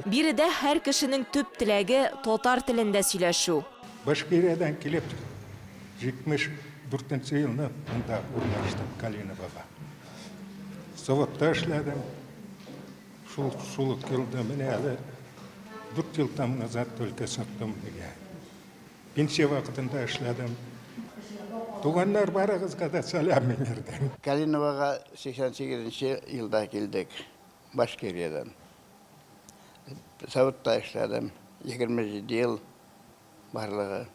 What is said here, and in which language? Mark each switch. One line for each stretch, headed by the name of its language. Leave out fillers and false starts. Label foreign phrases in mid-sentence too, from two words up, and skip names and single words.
Tatar: Биредә һәр кешенең төп теләге татар телендә сөйләшү. Башкириядан килеп 74 елны монда урнаштым Калиновога. Заводта эшләдем. Шул килде менә әле 4 ел
Russian: там назад только
Tatar: саттым диге. Пенсия вакытында эшләдем. Туганнар барыгызга да сәлам бирдем. Калиновога 88 елда килдек Башкириядан. Заводта эшләдем 27 ел барлыгы.